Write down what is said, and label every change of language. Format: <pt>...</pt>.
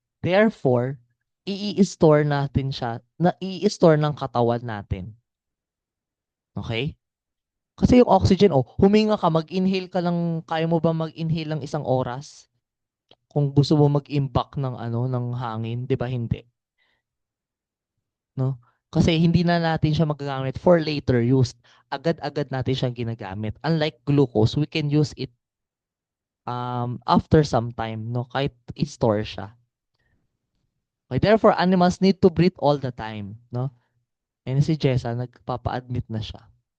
<tl>Therefore, i-store natin siya, i-store ng katawan natin. Okay? Kasi yung oxygen, huminga ka, mag-inhale ka lang, kaya mo ba mag-inhale ng 1 oras? Kung gusto mo mag-imbak ng ng hangin, 'di ba hindi, 'no? Kasi hindi na natin siya magagamit</tl> <en>for later use.</en> <tl>Agad-agad natin siyang ginagamit.</tl> <en>Unlike glucose, we can use it after some time, 'no?</en> <tl>Kahit i-store siya.</tl> <en>Okay, therefore, animals need to breathe all the time, 'no?</en> <tl>And si Jessa, nagpapa-admit na siya.</tl>